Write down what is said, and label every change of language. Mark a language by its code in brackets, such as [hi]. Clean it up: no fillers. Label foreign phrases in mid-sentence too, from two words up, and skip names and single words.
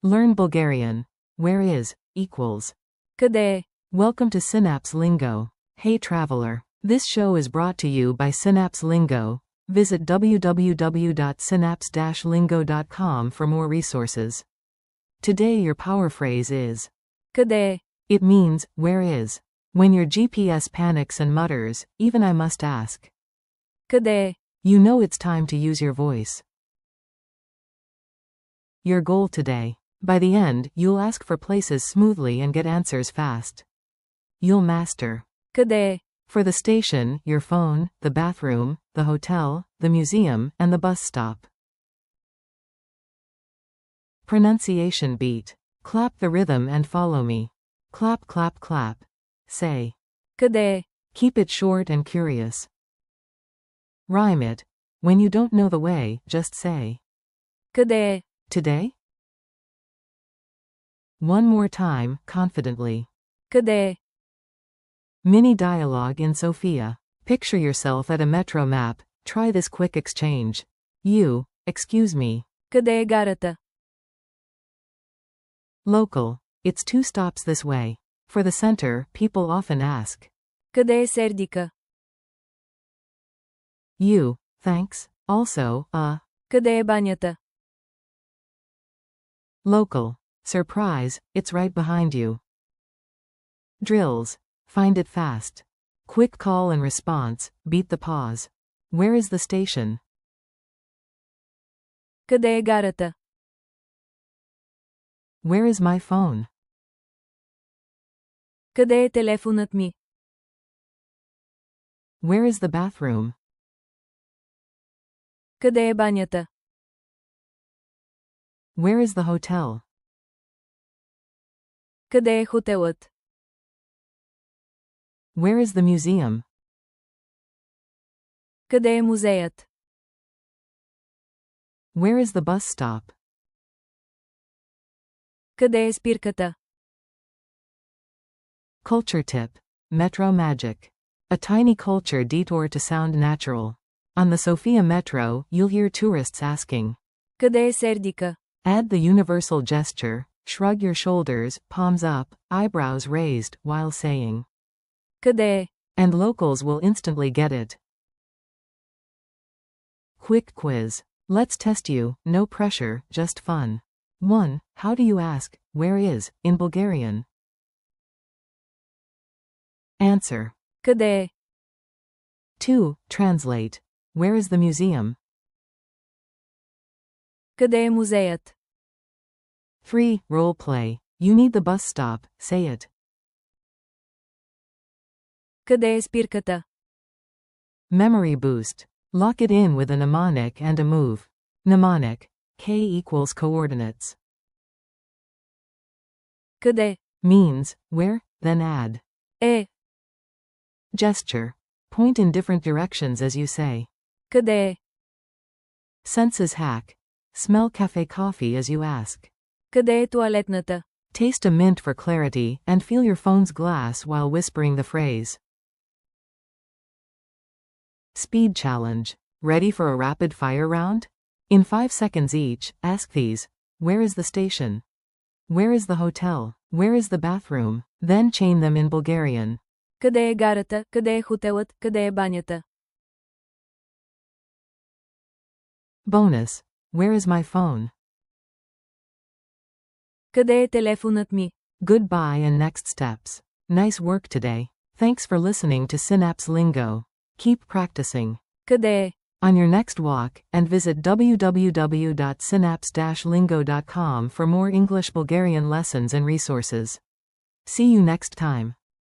[en] Learn Bulgarian. Where is equals. [bg] Къде е? [en] Welcome to Synapse Lingo. Hey traveler. This show is brought to you by Synapse Lingo. Visit www.synapse-lingo.com for more resources. Today your power phrase is [bg] Къде е? [en] It means, where is. When your GPS panics and mutters, even I must ask. [bg] Къде е? [en] You know it's time to use your voice. Your goal today. By the end, you'll ask for places smoothly and get answers fast. You'll master. [bg] Къде е? [en] For the station, your phone, the bathroom, the hotel, the museum, and the bus stop. Pronunciation beat. Clap the rhythm and follow me. Clap, clap, clap. Say. [bg] Къде е? [en] Keep it short and curious. Rhyme it. When you don't know the way, just say. [bg] Къде е? [en] Today? One more time, confidently. [bg] Къде е? [en] Mini dialogue in Sofia. Picture yourself at a metro map. Try this quick exchange. You, excuse me. [bg] Къде е гарата? [en] Local. It's 2 stops this way. For the center, people often ask. [bg] Къде е Сердика? [en] You, thanks. Also, [bg] Къде е банята? [en] Local. Surprise, it's right behind you. Drills. Find it fast. Quick call and response, beat the pause. Where is the station? [bg] Къде е гарата? [en] Where is my phone? [bg] Къде е телефонът ми? [en] Where is the bathroom? [bg] Къде е банята? [en] Where is the hotel? [bg] Къде е хотелът? [en] Where is the museum? [bg] Къде е музеят? [en] Where is the bus stop? [bg] Къде е спирката? [en] Culture tip. Metro magic. A tiny culture detour to sound natural. On the Sofia Metro, you'll hear tourists asking. [bg] Къде е Сердика? [en] Add the universal gesture, shrug your shoulders, palms up, eyebrows raised, while saying. [bg] Къде е? [en] And locals will instantly get it. Quick quiz. Let's test you, no pressure, just fun. 1. How do you ask, where is, in Bulgarian? Answer. [bg] Къде е? [en] 2. Translate. Where is the museum? [bg] Къде е музеят? [en] 3. Role play. You need the bus stop, say it. [bg] Къде е спирката? [en] Memory boost. Lock it in with a mnemonic and a move. Mnemonic. K equals coordinates. [bg] Къде? [en] Means, where, then add. Е. Gesture. Point in different directions as you say. [bg] Къде е? [en] Senses hack. Smell cafe coffee as you ask. [bg] Къде е туалетната? [en] Taste a mint for clarity, and feel your phone's glass while whispering the phrase. Speed challenge. Ready for a rapid fire round? In 5 seconds each, ask these. Where is the station? Where is the hotel? Where is the bathroom? Then chain them in Bulgarian. [bg] Къде е гарата? Къде е хотелът? Къде е банята? [en] Bonus. Where is my phone? [bg] Къде е телефонът ми? [en] Goodbye and next steps. Nice work today. Thanks for listening to Synapse Lingo. Keep practicing. [bg] Къде е? [en] On your next walk, and visit www.synapse-lingo.com for more English Bulgarian lessons and resources. See you next time.